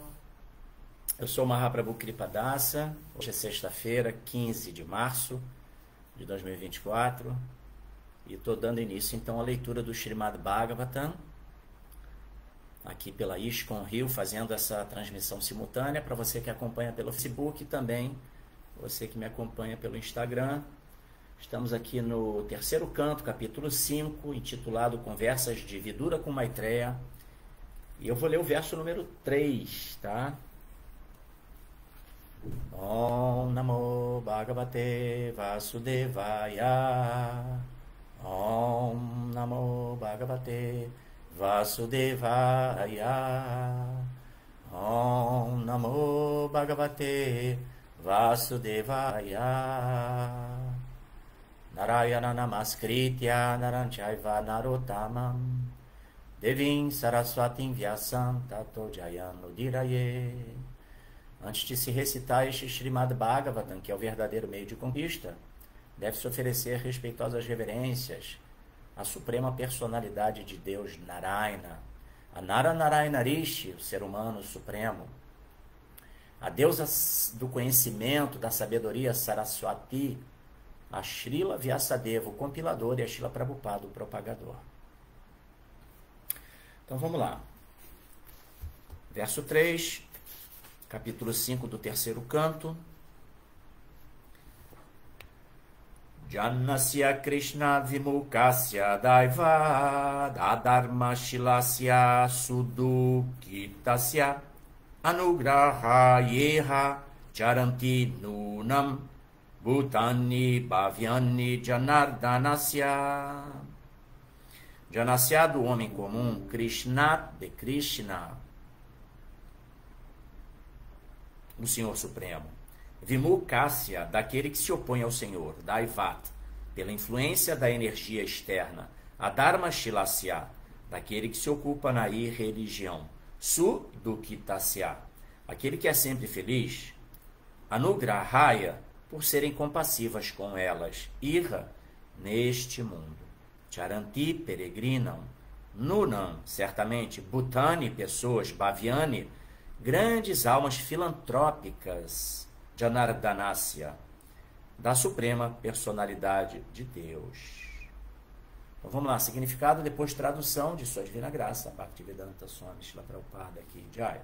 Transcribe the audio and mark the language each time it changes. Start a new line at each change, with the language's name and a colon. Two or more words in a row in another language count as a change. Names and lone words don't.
Portuguese: Eu sou o Mahaprabhu Kripadasa. Hoje é sexta-feira, 15 de março de 2024 e estou dando início então à leitura do Srimad Bhagavatam aqui pela ISKCON Rio, fazendo essa transmissão simultânea para você que acompanha pelo Facebook e também você que me acompanha pelo Instagram. Estamos aqui no terceiro canto, capítulo 5, intitulado Conversas de Vidura com Maitreya. E eu vou ler o verso número 3, tá?
Sanskrit: Om Namo Bhagavate Vasudevaya. Om Namo Bhagavate Vasudevaya. Om Namo Bhagavate Vasudevaya. Narayana Namaskritya Naranchaiva Narottamam Devim Saraswatim Vyasam Tato Jayanu Diraye.
Portuguese: Antes de se recitar este Srimad Bhagavatam, que é o verdadeiro meio de conquista, deve-se oferecer respeitosas reverências à suprema personalidade de Deus Narayana, a Narayana Rishi, o ser humano supremo, a deusa do conhecimento, da sabedoria Saraswati, a Srila Vyasadeva, o compilador, e a Srila Prabhupada, o propagador. Então vamos lá. Verso 3, capítulo 5 do terceiro canto.
Sanskrit: Jannasya Krishna Vimukasya Daiva Dadharma Shilasya Sudukitasya Anugraha Yeha Charanti Nunam Bhutani Bhavyani Janardanasya.
Portuguese: Janasya do homem comum, Krishna de Krishna, o Senhor Supremo. Vimukasya, daquele que se opõe ao Senhor, Daivat, pela influência da energia externa.
Sanskrit: Adharma Shilasya,
Portuguese: daquele que se ocupa na irreligião. Sudukitasya, aquele que é sempre feliz. Anugrahaya, por serem compassivas com elas. Irra, neste mundo. Charanti, peregrinam. Nunam, certamente. Bhutani, pessoas. Bhavyani, grandes almas filantrópicas. Janardanasya, da suprema personalidade de Deus. Então vamos lá, significado, depois tradução de Sua Divina Graça, Bhaktivedanta Swami Srila Prabhupada aqui, Jai.